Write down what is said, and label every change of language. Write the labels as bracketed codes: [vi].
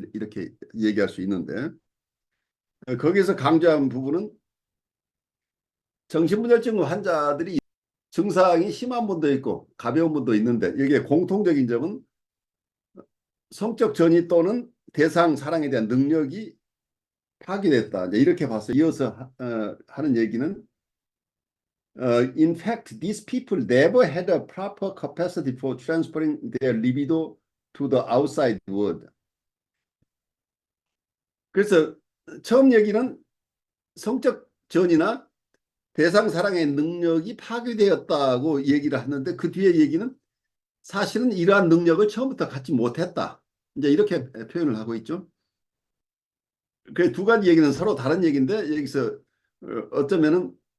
[ko] 이렇게 얘기할 수 있는데 거기서 강조한 부분은 정신분열증 환자들이 증상이 심한 분도 있고 가벼운 분도 있는데 여기에 공통적인 점은 성적 전이 또는 대상 사랑에 대한 능력이 파괴됐다. 이렇게 봤어요. 이어서 하는 얘기는 [en] in fact, these people never had a proper capacity for transferring their libido to the outside world. [ko] 그래서 처음 얘기는 성적 전이나 대상 사랑의 능력이 파괴되었다고 얘기를 하는데 그 뒤에 얘기는 사실은 이러한 능력을 처음부터 갖지 못했다. 이제 이렇게 표현을 하고 있죠. 그 두 가지 얘기는 서로 다른 얘기인데 여기서 어쩌면은